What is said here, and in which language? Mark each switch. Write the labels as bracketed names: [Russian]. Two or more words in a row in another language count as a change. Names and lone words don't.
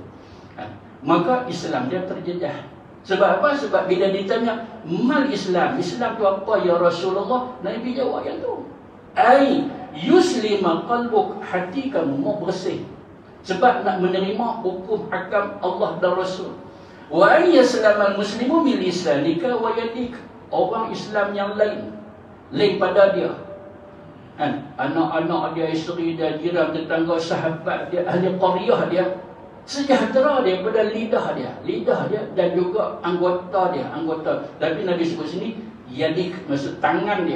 [Malay] Maka Islam dia terjejas. Sebab apa? Sebab bila ditanya mal Islam, Islam tu apa [Arabic] يا رسول الله? [Malay] Nabi jawab yang tu. [Arabic] أن يسلم قلبك, [Malay] hati kamu mau bersih. Sebab nak menerima hukum hakam Allah dan Rasul. [Arabic] وأن يسلم المسلمون من لسانك ويدك. [Malay] Orang Islam yang lain pada dia. Anak-anak dia, isteri dia, jiran, tetangga, sahabat dia, ahli qaryah dia, sejahtera dia pada lidah dia dan juga anggota dia. Tapi Nabi sebut sini yadik, maksud tangan dia.